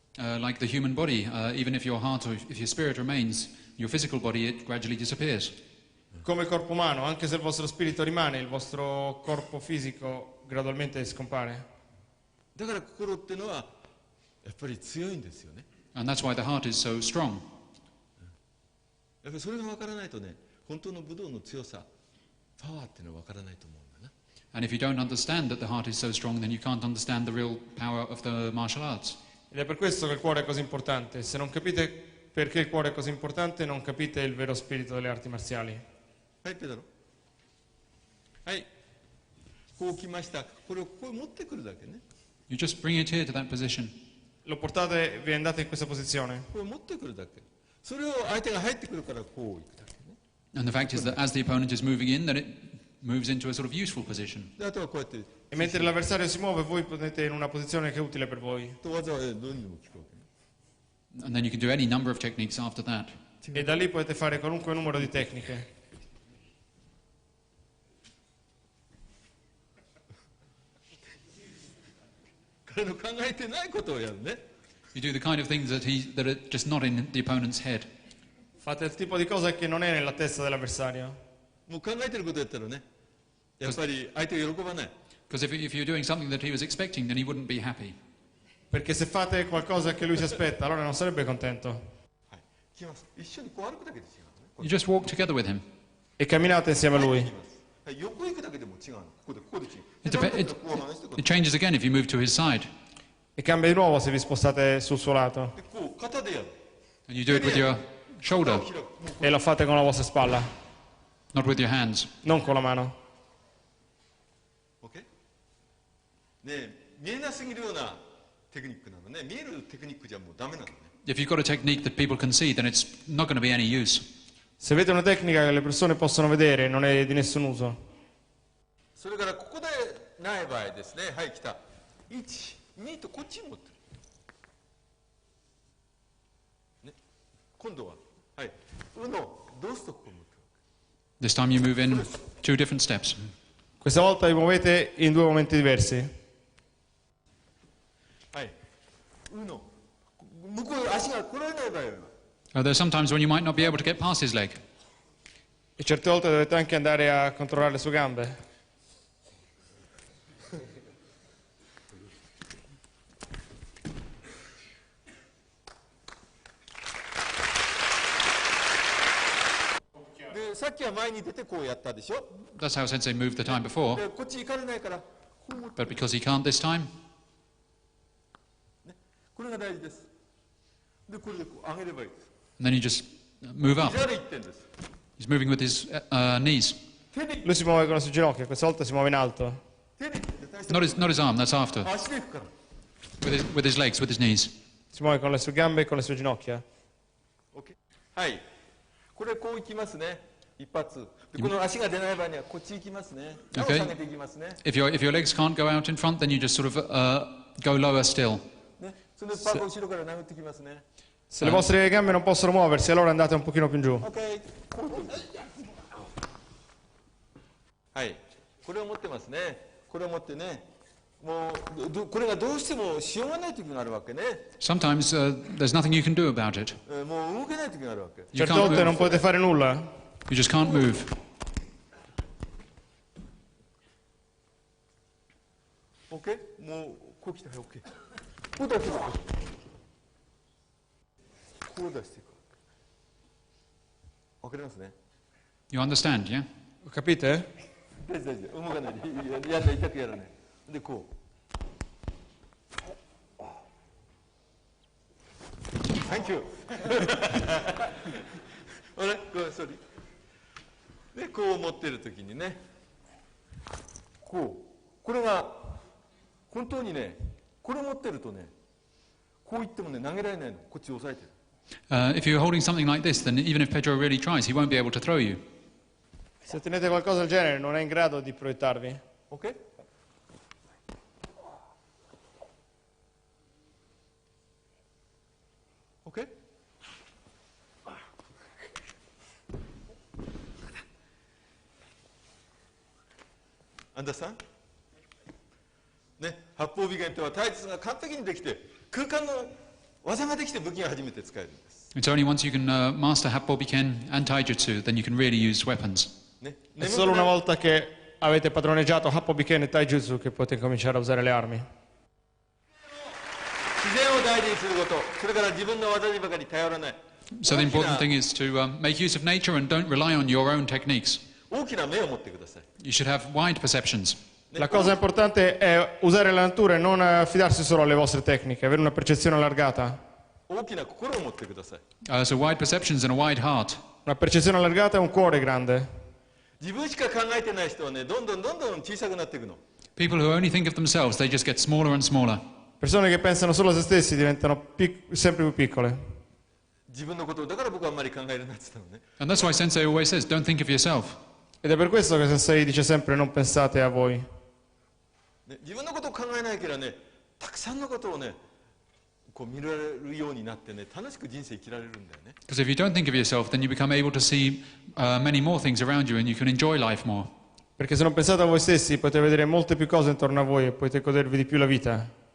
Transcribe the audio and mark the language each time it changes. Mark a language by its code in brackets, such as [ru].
[en] Like the human body, even if your heart or if your spirit remains, your physical body, it gradually disappears. [it] Come il corpo umano, anche se il vostro spirito rimane, il vostro corpo fisico gradualmente scompare. [ja] だから心っていうのはやっぱり強いんですよね。 [en] And that's why the heart is so strong. [ja] やっぱりそれが分からないとね、本当の武道の強さ、パワーっていうのは分からないと思うんだな。 [en] And if you don't understand that the heart is so strong, then you can't understand the real power of the martial arts. [it] Ed è per questo che il cuore è così importante. Se non capite perché il cuore è così importante, non capite il vero spirito delle arti marziali. [ja] はい、ペダロ。はい。こう来ました。これをこう持ってくるだけね。 [en] You just bring it here to that position. [it] Lo portate, vi andate in questa posizione. [ja] これを持ってくるだけ。それを相手が入ってくるからこう行くだけね。 [en] And the fact is that as the opponent is moving in, then it moves into a sort of useful position. [ja] であとはこうやって。 [it] E mentre l'avversario si muove, voi potete in una posizione che è utile per voi. [ja] と技はどうにでも効くわけね。 [en] And then you can do any number of techniques after that. [it] E da lì potete fare qualunque numero di tecniche. [ja] 彼の考えてないことをやるね。 [en] You do the kind of things that are just not in the opponent's head. [it] Fate il tipo di cosa che non è nella testa dell'avversario. [ja] もう考えてることやったらね、やっぱり相手が喜ばない。 [en] Because if you're doing something that he was expecting, then he wouldn't be happy. [it] Perché se fate qualcosa che lui si aspetta, allora non sarebbe contento. [ja] はい。来ます。一緒にこう歩くだけで違うのね。こ [en] You just walk together with him. [it] E camminate insieme a [ja] う [it] lui. [ja] 行きます。はい。横行くだけでも違うの。ここで違う。 [en] It, dep- it, [ja] こう離してこう [en] it changes again if you move to his side. [it] E cambia di nuovo se vi spostate sul suo lato. [ja] でこう肩でやる。 [en] And you do it with your [ja] 肩 [en] shoulder, [ja] を開く。もう [it] E lo fate con la vostra spalla, [en] not with your hands. [it] non con la mano. [en] OK？ [ja] ねえ、見えなすぎるようなテクニックなのね。見えるテクニックじゃもうダメなのね。 [en] If you've got a technique that people can see, then it's not going to be any use. [it] Se avete una tecnica che le persone possono vedere, non è di nessun uso. [ja] それからここでない場合ですね。はい、来た。1、2とこっちに持ってる。ね。今度は、はい。うの、どうすとここ持ってる。 [en] This time you move in 2 different steps. [it] Questa volta vi muovete in due momenti diversi. [ja] はい。うの、向こう足が来られない場合は。 [en] There's sometimes when you might not be able to get past his leg. [it] E certe volte dovete anche andare a controllare le sue gambe. [ja] De さっきは前に出てこうやったでしょ。 [en] That's how Sensei moved the time before. [ja] でこっち行かれないからこう持って [en] But because he can't this time, [ja] これが大事です。でこれでこう上げればいいです。 [en] and then you just move up. [ja] 左行ってんです。 [en] He's moving with his knees. [ja] 手で [it] Lui si muove con le sue ginocchia, questa volta si muove in alto. [ja] 手で大した [en] Not his arm, that's after. [ja] 足で行くから。 [en] With his legs, with his knees. [it] Si muove con le sue gambe e con le sue ginocchia. [ja] OK。 はい。これこういきますね。一発。でこの足が出ない場合にはこっち行きますね。下げていきますね。 [en] If your legs can't go out in front, then you just sort of go lower still. [ja] ね。それでパーが後ろから殴ってきますね。 [it] Se le vostre gambe non possono muoversi, allora andate un pochino più in giù. [en] OK。 [ja] はい。これを持ってますね。これを持ってね。もうこれがどうしてもしようがない時があるわけね。 [en] Sometimes there's nothing you can do about it. [ja] もう動けない時があるわけ。 [en] You [it] Certe [en] can't [it] volte non [en] move. [it] potete fare nulla. [en] You just can't move. [ja] OK？ もうこう来たら OK。こう出していく。こう出していく。わかりますね。 [en] You understand, yeah? [it] Capite? [ja] 大丈夫。動かないで。やんない、痛くやらない。で、こう。 [en] Thank you. [ja] あれごめん、ソリ。で、こう持ってるときにね、こう。これが、本当にね、これ持ってるとね、こう言ってもね、投げられないの。こっち押さえてる。 [en] If you're holding something like this, then even if Pedro really tries, he won't be able to throw you. [it] Se tenete qualcosa del genere non è in grado di proiettarvi. [en] OK？ OK？ [ja] アンダーさんね、八方美剣とは体術が完璧にできて空間の技ができて武器が初めて使えるんです。 [en] It's only once you can master Happo, Biken and Taijutsu, then you can really use weapons. [ja] ね、 [it] È solo una volta che avete padroneggiato Happo, Biken e Taijutsu che potete cominciare a usare le armi. [ja] 自然を大事にすること、それから自分の技にばかり頼らない。 [en] So the important thing is to make use of nature and don't rely on your own techniques. [ja] 大きな目を持ってください。 [en] You should have wide perceptions. [it] La cosa importante è usare la natura e non affidarsi solo alle vostre tecniche, avere una percezione allargata. [ja] 大きな心を持ってください。 [en] So wide perceptions and a wide heart. [it] Una percezione allargata e un cuore grande. [ja] 自分しか考えてない人はね、どんどん小さくなっていくの。 [en] People who only think of themselves, they just get smaller and smaller. [it] Persone che pensano solo a se stessi diventano sempre più piccole. [ja] 自分のことだから僕はあんまり考えるなって言ったのね。 [en] And that's why Sensei always says, don't think of yourself. [it] Ed è per questo che Sensei dice sempre non pensate a voi. [ja] ね、自分のことを考えないからね、たくさんのことをね、こう見られるようになってね、楽しく人生生きられるんだよね。 [en] Because if you don't think of yourself, then you become able to see many more things around you and you can enjoy life more. [it] Perché se non pensate a voi stessi potete vedere molte più cose intorno a voi e potete godervi di più la vita.